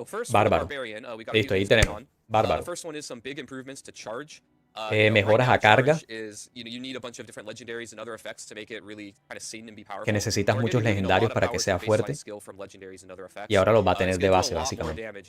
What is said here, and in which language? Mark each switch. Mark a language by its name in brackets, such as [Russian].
[Spanish] Bárbaro. Listo, ahí tenemos. Bárbaro. [English] The first one is some big improvements to charge. [Spanish] Mejoras a carga, que necesitas muchos legendarios para que sea fuerte. Y ahora los va a tener de base, básicamente.